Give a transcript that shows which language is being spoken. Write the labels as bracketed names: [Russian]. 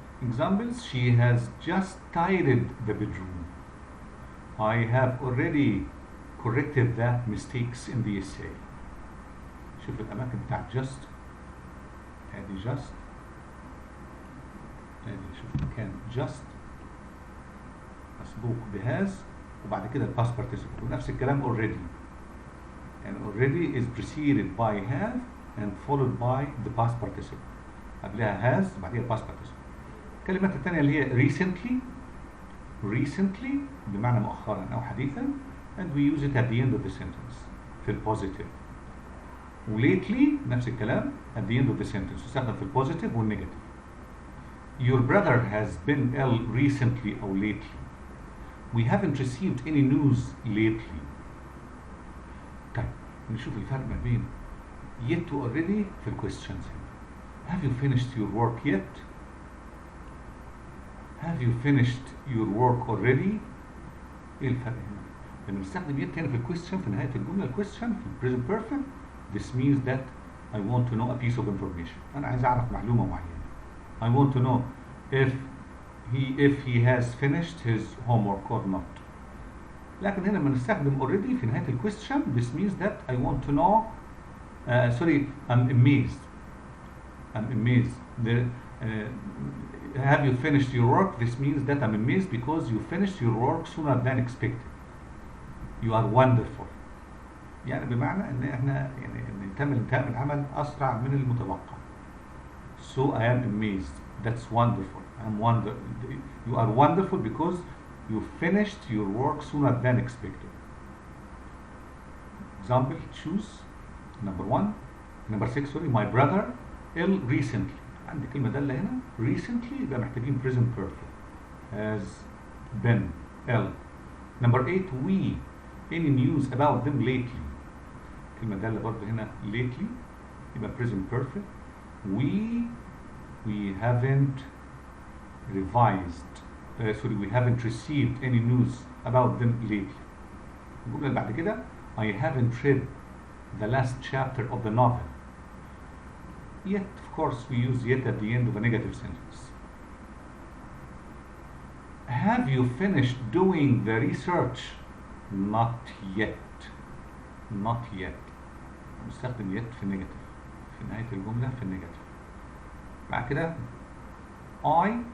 [English] examples she has just tidied the bedroom. I have already corrected the mistakes in the essay. [Arabic] شوف الأماكن بتاعت just. ادي just. ادي شوف مكان just مسبوق بهاز وبعد كده الباست بارتيسيبل. ونفس الكلام already. [English] يعني already is preceded by have and followed by the past participle. قبلها has وبعديها past participle. [Arabic] الكلمات الثانية اللي هي [English] recently [Arabic] بمعنى مؤخرا أو حديثا [English] and we use it at the end of the sentence [Arabic] في البوزيتيف. [English] lately [Arabic] نفس الكلام [English] at the end of the sentence [Arabic] تستخدم في البوزيتيف والنيجاتيف. [English] Your brother has been ill recently أو lately. We haven't received any news lately. [Arabic] طيب نشوف الفرق ما بين yet و already في الquestions. [English] Have you finished your work yet? Have you finished your work already? [Arabic] ايه الفرق هنا؟ لما نستخدم [English] yet هنا في الquestion في نهاية الجملة الquestion في present perfect this means that I want to know a piece of information. [Arabic] أنا عايز أعرف معلومة معينة. [English] I want to know if he has finished his homework or not. [Arabic] لكن هنا لما نستخدم [English] already في نهاية الquestion this means that I want to know I'm amazed. Have you finished your work? This means that I'm amazed because you finished your work sooner than expected. You are wonderful. [Arabic] يعني بمعنى ان احنا يعني ان تم الانتهاء من العمل اسرع من المتوقع. [English] So I am amazed. That's wonderful. You are wonderful because you finished your work sooner than expected. Example, choose. Number 6 sorry. My brother ill recently. [Arabic] عندي كلمة دالة هنا recently يبقى محتاجين present perfect. [English] Has been ill. Number 8 we. Any news about them lately. [Arabic] كلمة دالة برضه هنا lately يبقى present perfect. [English] We haven't revised. We haven't received any news about them lately. الجملة اللي بعد كده I haven't read the last chapter of the novel. Yet, of course, we use yet at the end of a negative sentence. Have you finished doing the research? Not yet. Not yet. [Arabic] نستخدم yet في النيجاتيف في نهاية الجملة في النيجاتيف. بعد كده I